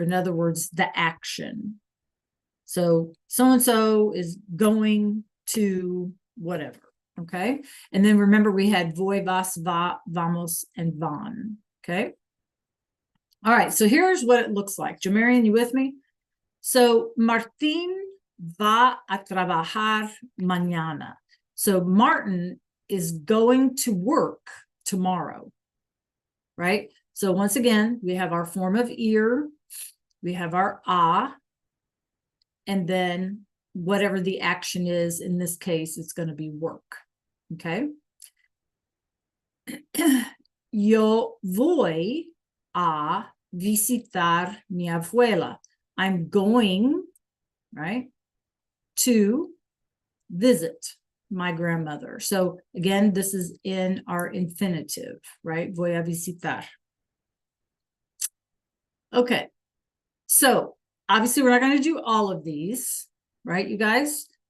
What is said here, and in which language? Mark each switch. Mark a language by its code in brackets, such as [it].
[en] In other words, the action. So so-and-so is going to whatever. Okay. And then remember we had voy, vas, va, vamos, and van. Okay. All right. So here's what it looks like. Jamarian, you with me? [es] So Martín va a trabajar mañana. [en] So Martin is going to work tomorrow. Right? So once again, we have our form of ir, we have our a, and then whatever the action is, in this case, it's going to be work. Okay. [es] Yo voy a visitar mi abuela. [en] I'm going, right, to visit my grandmother. So again, this is in our infinitive, right? [es] Voy a visitar. [en] Okay. So obviously we're not going to do all of these, right, you guys?